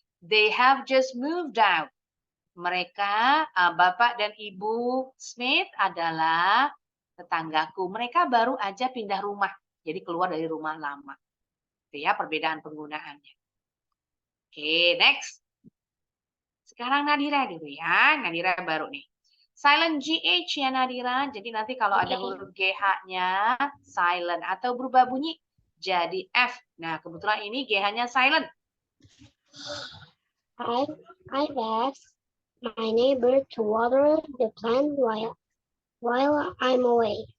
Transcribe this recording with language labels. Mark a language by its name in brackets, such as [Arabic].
[English] They have just moved out. [Indonesian] Mereka, Bapak dan Ibu Smith adalah tetanggaku. Mereka baru aja pindah rumah. Jadi keluar dari rumah lama. Itu ya perbedaan penggunaannya. Oke, next. Sekarang Nadira dulu ya. Nadira baru nih. Silent GH ya Nadira. Jadi nanti kalau ada huruf GH-nya silent atau berubah bunyi jadi F. Nah, kebetulan ini GH-nya silent. [English] I asked my neighbor to water the plant while I'm away.